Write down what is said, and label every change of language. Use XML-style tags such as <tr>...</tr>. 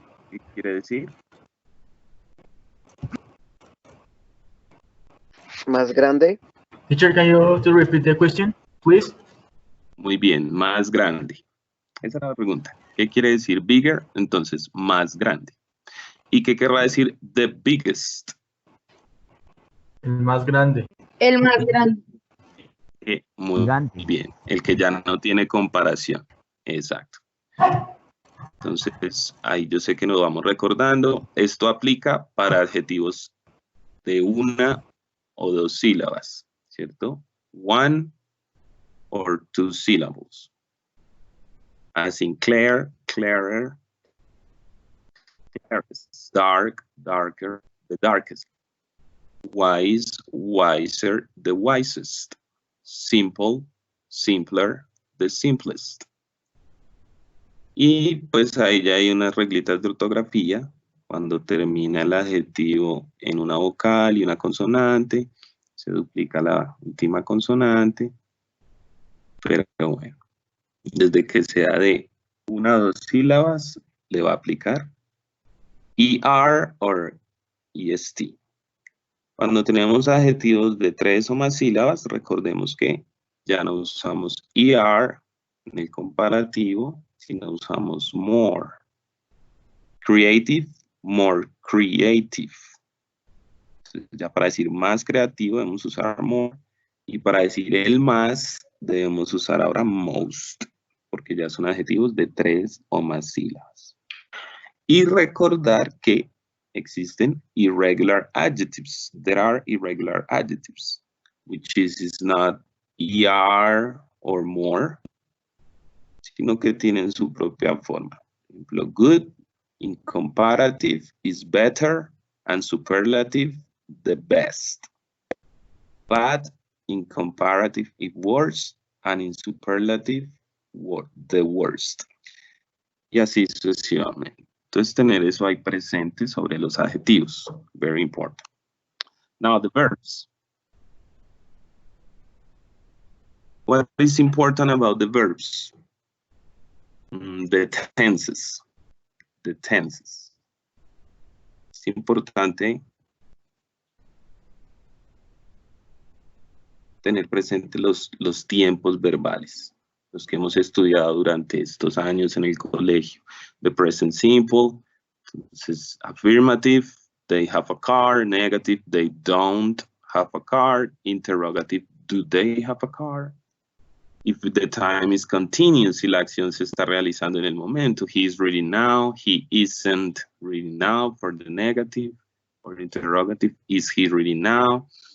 <es>¿Qué quiere decir? Más grande.</es> <en>Teacher, can you to repeat the question, please?</en> <es>Muy bien, más grande. Esa era la pregunta. ¿Qué quiere decir bigger? Entonces, más grande. ¿Y qué querrá decir the biggest? El más grande. El más grande. Muy Gigante. bien. El que ya no tiene comparación. Exacto. Entonces, ahí yo sé que nos vamos recordando. Esto aplica para adjetivos de una o dos sílabas, ¿cierto?</es> <en>One or two syllables. As in clear, clearer, clearest, dark, darker, the darkest. Wise, wiser, the wisest. Simple, simpler, the simplest.</en> <es>Y pues ahí ya hay unas reglitas de ortografía. Cuando termina el adjetivo en una vocal y una consonante, se duplica la última consonante. Pero bueno, desde que sea de una o dos sílabas, le va a aplicar ER o EST. Cuando tenemos adjetivos de 3 o más sílabas, recordemos que ya no usamos ER en el comparativo, sino usamos more. Creative, more creative. Entonces, ya para decir más creativo debemos usar more. Y para decir el más debemos usar ahora most, porque ya son adjetivos de 3 o más sílabas. Y recordar que existen</es> <en>irregular adjectives. There are irregular adjectives, which is not ER or more,</en> <es>sino que tienen su propia forma. Por ejemplo,</es> <en>good in comparative is better and superlative the best. Bad in comparative is worse and in superlative the worst.</en> <es>Y así sucesivamente. Entonces tener eso ahí presente sobre los adjetivos.</es> <en>Very important. Now the verbs. What is important about the verbs? The tenses. the tenses.</en> <es>Es importante tener presente los tiempos verbales, los que hemos estudiado durante estos años en el colegio.</es> <en>The present simple,</en> <es>entonces</es> <en>affirmative, they have a car. Negative, they don't have a car. Interrogative, do they have a car? If the time is continuous,</en> <es>si la acción se está realizando en el momento,</es> <en>he is reading now, he isn't reading now for the negative, or interrogative, is he reading now?</en>